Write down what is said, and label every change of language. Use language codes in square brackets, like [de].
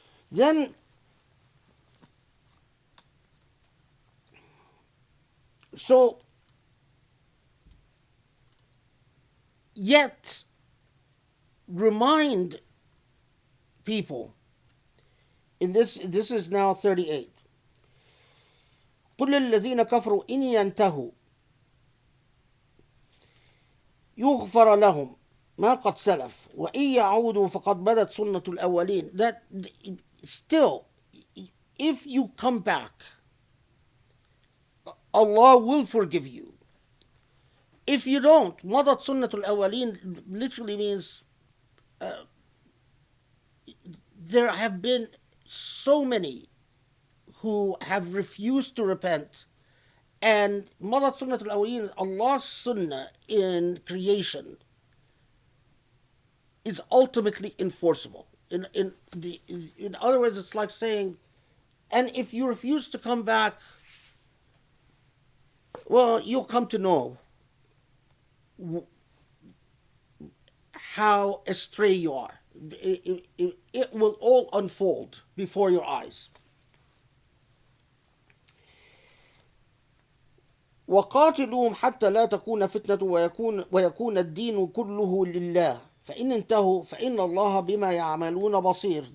[en] Then, so, yet remind people, in this is now 38. [ar] قل للذين كفروا إن ينتهوا يغفر لهم ما قد سلف وإن يعودوا فقد بدت سنة الأولين. [en] That still, if you come back, Allah will forgive you. If you don't, [ar] مضت سنة الأولين [en] literally means there have been so many who have refused to repent, and مضت سنة الأولين, Allah's sunnah in creation, is ultimately enforceable. In other words, it's like saying, and if you refuse to come back, well, you'll come to know how astray you are. It will all unfold before your eyes. [ar] وقاتلوهم حتى لا تكون فتنة ويكون الدين كله لله فإن انتهوا فإن الله بما يعملون بصير.